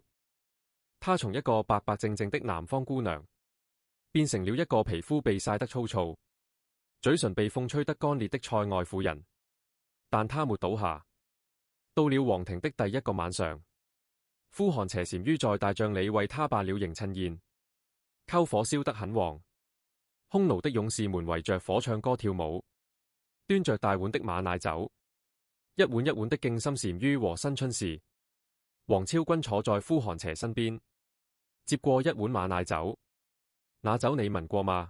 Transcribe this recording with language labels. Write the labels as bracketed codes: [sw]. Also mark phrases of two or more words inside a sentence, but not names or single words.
[zh] 她從一個白白淨淨的南方姑娘，變成了一個皮膚被曬得粗糙，嘴唇被風吹得乾裂的塞外婦人。但她沒倒下。到了皇庭的第一個晚上，呼韓邪單於在大帳里為她辦了迎親宴，篝火燒得很旺，匈奴的勇士們圍着火唱歌跳舞，端着大碗的馬奶酒，一碗一碗的敬心單于和新春事。王昭君坐在呼韓邪身邊，接過一碗馬奶酒。那酒你聞過嗎？